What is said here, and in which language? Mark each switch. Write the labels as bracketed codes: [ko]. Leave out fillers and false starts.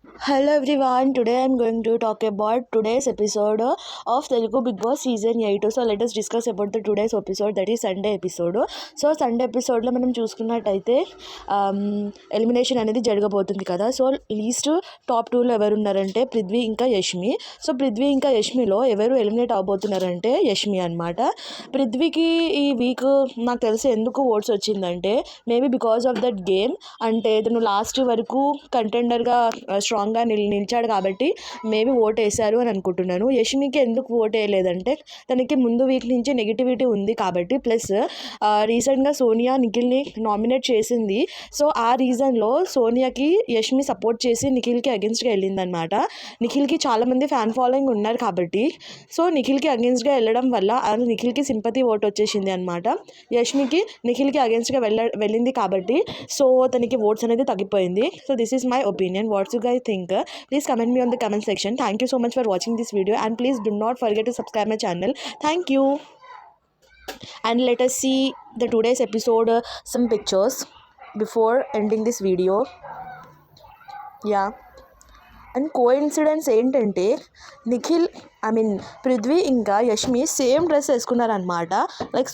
[en] Hello everyone, today I'm going to talk about today's episode of Telugu Big Boss Season 8. So let us discuss about the today's episode, that is Sunday episode. [te] So Sunday ఎపిసోడ్లో మనం చూసుకున్నట్టయితే elimination అనేది జరగబోతుంది కదా. So least top 2లో ఎవరు ఉన్నారంటే పృథ్వీ ఇంకా యష్మి. సో పృథ్వీ ఇంకా యష్మిలో ఎవరు ఎలిమినేట్ అవబోతున్నారంటే యష్మి అనమాట. పృథ్వీకి ఈ వీక్ నాకు తెలిసి ఎందుకు ఓట్స్ వచ్చిందంటే [en] maybe because of that game, [te] అంటే తను లాస్ట్ వరకు కంటెండర్గా స్ట్రాంగ్గా నిలిచాడు కాబట్టి మేబీ ఓట్ వేశారు అని అనుకుంటున్నాను. యష్మికి ఎందుకు ఓట్ వేయలేదంటే తనకి ముందు వీక్ నుంచి నెగిటివిటీ ఉంది కాబట్టి, ప్లస్ రీసెంట్గా సోనియా నిఖిల్ని నామినేట్ చేసింది. సో ఆ రీజన్లో సోనియాకి యష్మి సపోర్ట్ చేసి నిఖిల్కి అగెన్స్ట్గా వెళ్ళిందనమాట. నిఖిల్కి చాలామంది ఫ్యాన్ ఫాలోయింగ్ ఉన్నారు కాబట్టి సో నిఖిల్కి అగెన్స్ట్గా వెళ్ళడం వల్ల నిఖిల్కి సింపతి ఓట్ వచ్చేసింది అనమాట. యష్మికి నిఖిల్కి అగెన్స్ట్గా వెళ్ళింది కాబట్టి సో తనకి ఓట్స్ అనేది తగ్గిపోయింది. [en] So this is my opinion. What's you guys think? Please comment me on the comment section. Thank you so much for watching this video, and please do not forget to subscribe my channel. Thank you. And let us see the today's episode, some pictures before ending this video. Yeah. [te] And coincidence ఏంటంటే నిఖిల్ పృథ్వీ ఇంకా Yashmi same dress వేసుకున్నారనమాట. Like